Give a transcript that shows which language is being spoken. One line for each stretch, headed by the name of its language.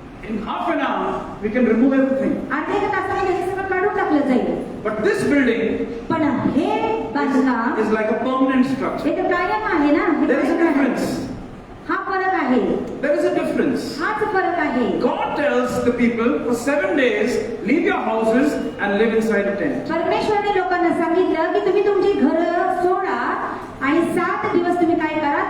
English: In half an hour, we can remove everything.
Marathi: अर्ध्या एका तासामध्ये हे सगळं काढून टाकलं जाईल.
English: But this building
Marathi: पण हे बांधकाम
English: is like a permanent structure.
Marathi: हे तर कायम आहे ना. हे
English: There is a
Marathi: कायम आहे.
English: difference.
Marathi: हा फरक आहे.
English: There is a difference.
Marathi: हाच फरक आहे.
English: God tells the people for 7 days, leave your houses and live inside a tent.
Marathi: परमेश्वराने लोकांना सांगितलं की तुम्ही तुमची घरं सोडा आणि 7 दिवस तुम्ही काय करा?